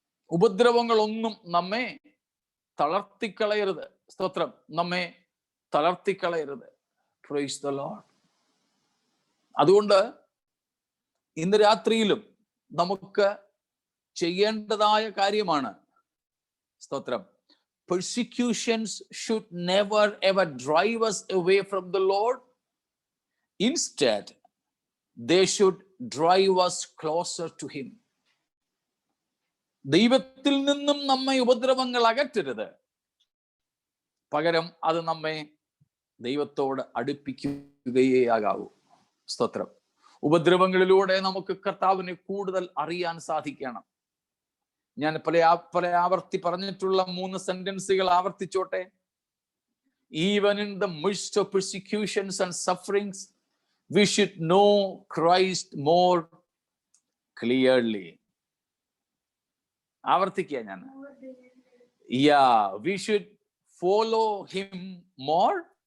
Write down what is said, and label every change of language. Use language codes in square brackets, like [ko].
[ml] ഉപദ്രവങ്ങളൊന്നും നമ്മെ തളർത്തിക്കളയരുത്. സ്തോത്രം. നമ്മെ തളർത്തിക്കളയരുത്. [en] Praise the Lord. [ml] അതുകൊണ്ട് ഇന്ന് രാത്രിയിലും നമുക്ക് ചെയ്യേണ്ടതായ കാര്യമാണ്. സ്തോത്രം. [en] Persecutions should never ever drive us away from the Lord. Instead, they should drive us closer to Him. [ml] ദൈവത്തിൽ നിന്നും നമ്മെ ഉപദ്രവങ്ങൾ അകറ്റരുത്. പകരം അത് നമ്മെ ദൈവത്തോട് അടുപ്പിക്കുകയേ ആകാവൂ. സ്തോത്രം. ഉപദ്രവങ്ങളിലൂടെ നമുക്ക് കർത്താവിനെ കൂടുതൽ അറിയാൻ സാധിക്കണം. ഞാൻ പല ആവർത്തി പറഞ്ഞിട്ടുള്ള 3 സെന്റൻസുകൾ ആവർത്തിച്ചോട്ടെ. [en] Even in the midst of persecutions and sufferings, we should know Christ more clearly. [ml] ആവർത്തിക്കുക ഞാൻ. [en] Yeah, we should follow him more